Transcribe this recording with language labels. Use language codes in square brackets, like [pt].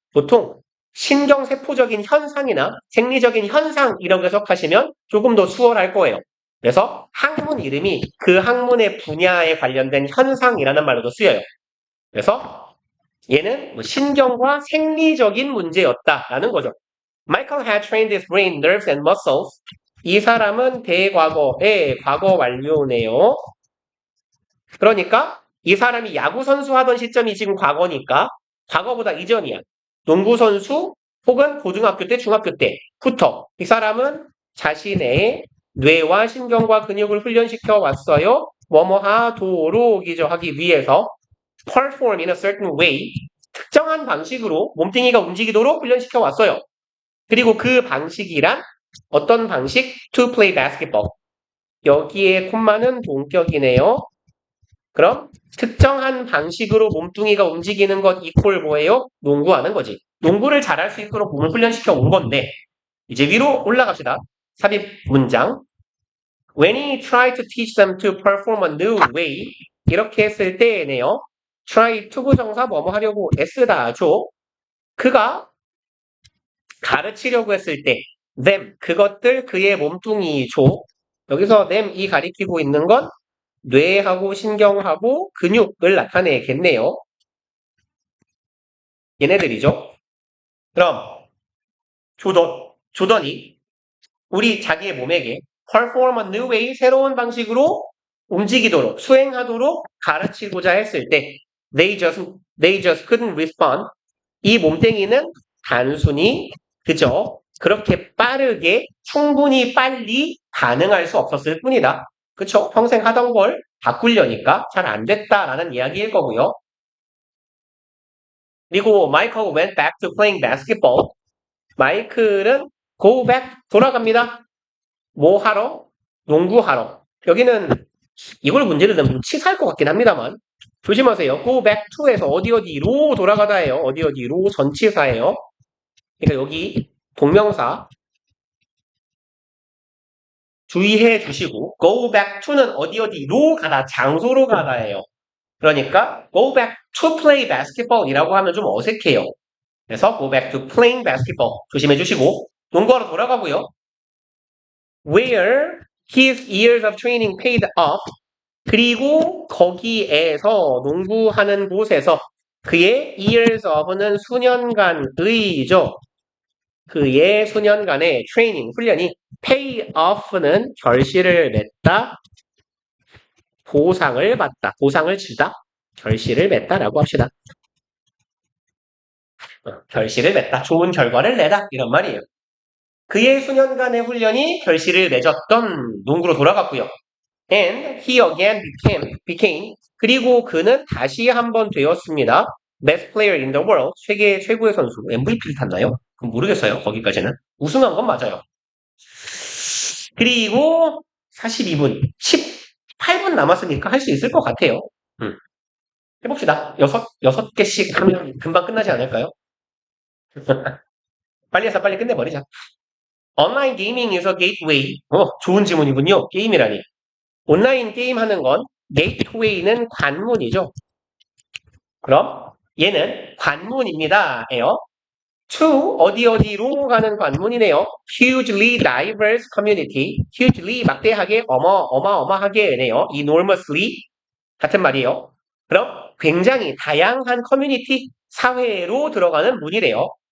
[ko] 보통 신경세포적인 현상이나 생리적인 현상이라고 해석하시면 조금 더 수월할 거예요. 그래서 학문 이름이 그 학문의 분야에 관련된 현상이라는 말로도 쓰여요. 그래서 얘는 뭐 신경과 생리적인 문제였다라는 거죠. [en] Michael had trained his brain, nerves, and muscles. [ko] 이 사람은 대과거의 과거 완료네요. 그러니까 이 사람이 야구 선수 하던 시점이 지금 과거니까 과거보다 이전이야. 농구 선수 혹은 고등학교 때, 중학교 때부터 이 사람은 자신의 뇌와 신경과 근육을 훈련시켜 왔어요. 뭐뭐 하도록이죠. 하기 위해서 [en] perform in a certain way [ko] 특정한 방식으로 몸뚱이가 움직이도록 훈련시켜 왔어요. 그리고 그 방식이란 어떤 방식? [en] To play basketball. [ko] 여기에 콤마는 동격이네요. 그럼 특정한 방식으로 몸뚱이가 움직이는 것 이퀄 뭐예요? 농구하는 거지. 농구를 잘할 수 있도록 몸을 훈련시켜 온 건데 이제 위로 올라갑시다. 삽입 문장. When he tried to teach them to perform a new way 이렇게 했을 때네요. try 투부정사 뭐뭐 하려고 애쓰다죠. 그가 가르치려고 했을 때 them 그것들 그의 몸뚱이죠. 여기서 them이 가리키고 있는 건 뇌하고 신경하고 근육을 나타내겠네요. 얘네들이죠. 그럼 조던이 우리 자기의 몸에게 [en] perform a new way [ko] 새로운 방식으로 움직이도록 수행하도록 가르치고자 했을 때 [en] they just couldn't respond [ko] 이 몸뚱이는 단순히 그저 그렇게 빠르게 충분히 빨리 반응할 수 없었을 뿐이다. 그쵸? 평생 하던 걸 바꾸려니까 잘 안 됐다라는 이야기일 거고요. [en] 그리고 Michael went back to playing basketball. [ko] 마이클은 go back 돌아갑니다. 뭐 하러? 농구하러. 여기는 이걸 문제를 내면 좀 치사할 것 같긴 합니다만 조심하세요. go back to에서 어디로 돌아가다예요. 어디로 전치사예요. 그러니까 여기 동명사 주의해 주시고 go back to는 어디로 가다, 장소로 가다예요. 그러니까 [en] go back to play basketball [ko] 이라고 하면 좀 어색해요. 그래서 [en] go back to playing basketball [ko] 조심해 주시고 농구하러 돌아가고요. [en] Where his years of training paid off [ko] 그리고 거기에서 농구하는 곳에서 그의 years of는 수년간의죠. 그의 수년간의 트레이닝, 훈련이 pay off는 결실을 맺다, 보상을 받다, 보상을 주다, 결실을 맺다라고 합시다. 결실을 맺다, 좋은 결과를 내다 이런 말이에요. 그의 수년간의 훈련이 결실을 맺었던 농구로 돌아갔고요. [en] And he again became [ko] 그리고 그는 다시 한번 되었습니다. [en] Best player in the world [ko] 세계 최고의 선수 MVP를 탔나요? 그럼 모르겠어요. 거기까지는 우승한 건 맞아요. 그리고 42분 18분 남았으니까 할 수 있을 것 같아요. 해봅시다. 여섯 개씩 하면 금방 끝나지 않을까요? 빨리 해서 빨리 끝내버리자. [en] 온라인 게이밍 is a gateway. [ko] 좋은 질문이군요. 게임이라니. 온라인 게임 하는 건 gateway는 관문이죠. 그럼 얘는 관문입니다. 에요. to 어디로 가는 관문이네요. [en] hugely diverse community. [ko] hugely 막대하게 어마어마하게네요. enormously 같은 말이에요. 그럼 굉장히 다양한 커뮤니티 사회로 들어가는 문이래요.